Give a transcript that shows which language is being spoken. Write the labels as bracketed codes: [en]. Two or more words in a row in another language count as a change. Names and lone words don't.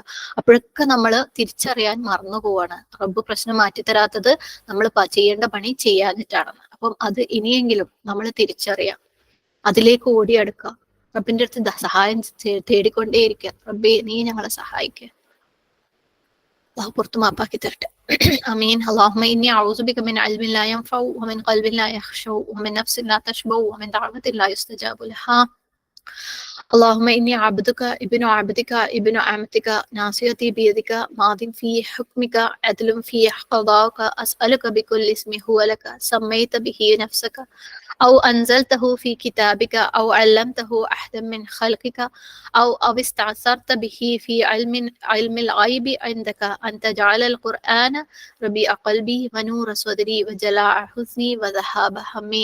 [ml] അപ്പോഴൊക്കെ നമ്മൾ തിരിച്ചറിയാൻ മറന്നു പോവാണ്, റബ്ബ് പ്രശ്നം മാറ്റിത്തരാത്തത് നമ്മൾ ചെയ്യേണ്ട പണി ചെയ്യാഞ്ഞിട്ടാണ്. അപ്പം അത് ഇനിയെങ്കിലും നമ്മൾ തിരിച്ചറിയാം, അതിലേക്ക് ഓടിയെടുക്കുക, റബ്ബിന്റെ അടുത്ത് സഹായം തേടിക്കൊണ്ടേയിരിക്കുക. റബ്ബേ നീ ഞങ്ങളെ സഹായിക്കുക. അല്ലാഹു പുറത്തു മാപ്പാക്കി തരട്ടെ. ആമീൻ. [ar] اللهم إني أعوذ بك من علم لا ينفع ومن قلب لا يخشع ومن نفس لا تشبع ومن دعوة لا يستجاب لها. اللهم إني عبدك ابن عبدك ابن أمتك ناصيتي بيدك ماض في حكمك عدل في قضاءك أسألك بكل اسم هو لك سميت به نفسك أو أنزلته في كتابك أو علمته أحدا من خلقك أو استعثرت به في علم الغيب عندك أن تجعل القرآن ربيع قلبي ونور صدري وجلاء حزني وذهاب همي.